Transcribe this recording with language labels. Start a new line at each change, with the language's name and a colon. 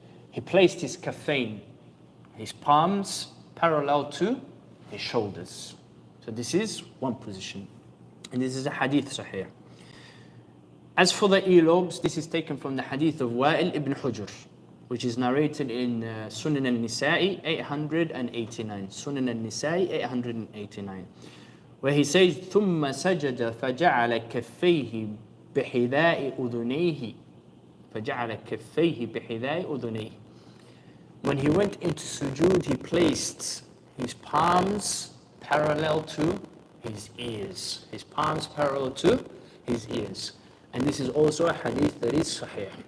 English: He placed his kaffayn, his palms, parallel to his shoulders. So this is one position. And this is a hadith sahih. As for the earlobes, this is taken from the hadith of Wa'il ibn Hujr, which is narrated in Sunan al-Nisa'i 889. Sunan al-Nisa'i 889. Where he says,
Arabic: ثُمَّ سَجَدَ فَجَعَلَ كَفَّيْهِ بِحِذَاءِ أُذُنَيْهِ فَجَعَلَ كَفَّيْهِ بِحِذَاءِ أُذُنَيْهِ.
English: When he went into sujood, he placed his palms parallel to his ears. His palms parallel to his ears. And this is also a hadith that is sahih.